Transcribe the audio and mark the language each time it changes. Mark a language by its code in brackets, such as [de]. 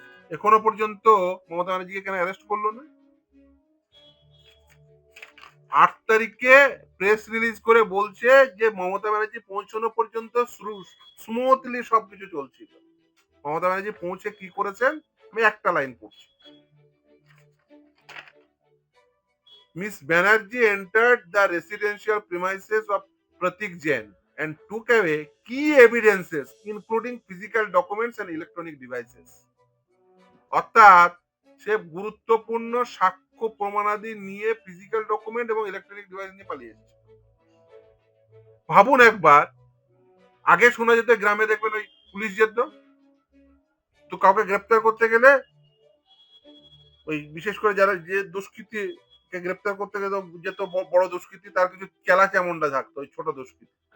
[bn] এখনো পর্যন্ত মমতা ব্যানার্জিকে কেন অ্যারেস্ট করলো না? 8 তারিখে প্রেস রিলিজ করে বলছে যে মমতা ব্যানার্জি পৌঁছানো পর্যন্ত স্মুথলি সবকিছু চলছিল। মমতা ব্যানার্জি পৌঁছে কি করেছেন আমি একটা লাইন পড়ছি। [en] Miss Banerjee entered the residential premises of Pratik Jain and took away key evidences, including physical documents and electronic devices. [bn] অর্থাৎ সে গুরুত্বপূর্ণ সাক্ষ্য প্রমাণাদি নিয়ে ফিজিক্যাল ডকুমেন্ট এবং ইলেকট্রনিক ডিভাইস নিয়ে পালিয়ে এসেছে। ভাবুন একবার, আগে শোনা যেত গ্রামে দেখবেন ওই পুলিশ যেত, তো কাউকে গ্রেপ্তার করতে গেলে ওই বিশেষ করে যারা যে দুষ্কৃতীকে গ্রেপ্তার করতে গেলে যেত বড় দুষ্কৃতী, তার কিছু চেলা চামুন্ডা থাকতো ওই ছোট দুষ্কৃতী।